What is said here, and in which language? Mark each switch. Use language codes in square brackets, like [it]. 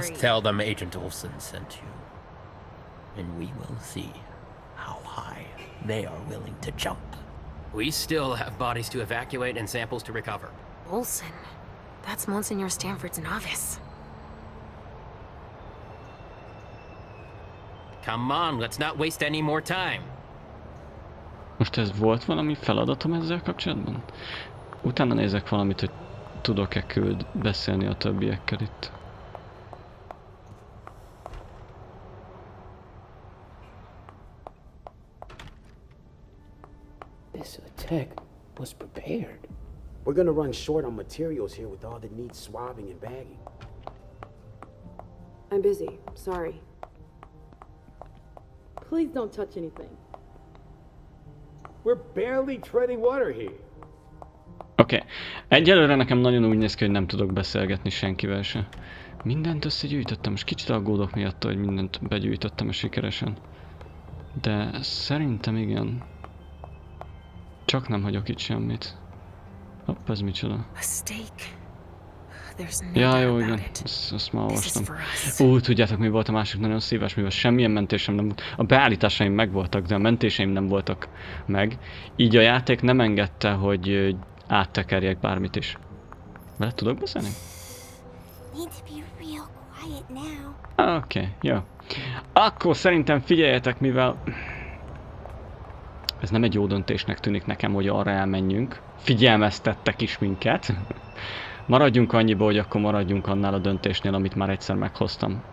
[en] Just tell them Agent Olsen sent you. And we will see how high they are willing to jump. We still have bodies to evacuate and samples to recover. Olsen. That's Monsignor Stanford's novice. Come on, let's not waste any more time. [hu] Most ez volt valami feladatom ezzel kapcsolatban? Utána nézek valamit, hogy tudok-e beszélni a többiekkel itt. [en] This attack was prepared. We're gonna run short on materials here with all that needs swabbing and bagging. I'm busy. Sorry. Please don't touch anything. We're barely treading water here. [hu] Oké. Egyelőre nekem nagyon úgy néz ki, hogy nem tudok beszélgetni senkivel se. Mindent összegyűjtöttem, most kicsit aggódok miatt, hogy mindent begyűjtöttem sikeresen. De szerintem igen. Csak nem hagyok itt semmit. Hopp, ez micsoda? [en] A stake. There's no [hu] Ja, [en] doubt [hu] jó, [en] about [hu] igen. [en] it. [hu] Ezt már [en] This is [hu] olvastam. [en] for us. [hu] Tudjátok, mi volt a másik nagyon szíves, mivel semmilyen mentésem nem volt. A beállításaim megvoltak, de a mentéseim nem voltak meg. Így a játék nem engedte, hogy áttekerjek bármit is. Vele tudok beszélni? [en] Need to be real quiet now. [hu] Oké, jó. Akkor szerintem figyeljetek, mivel... Ez nem egy jó döntésnek tűnik nekem, hogy arra elmenjünk. Figyelmeztettek is minket. Maradjunk annyiba, hogy akkor maradjunk annál a döntésnél, amit már egyszer meghoztam.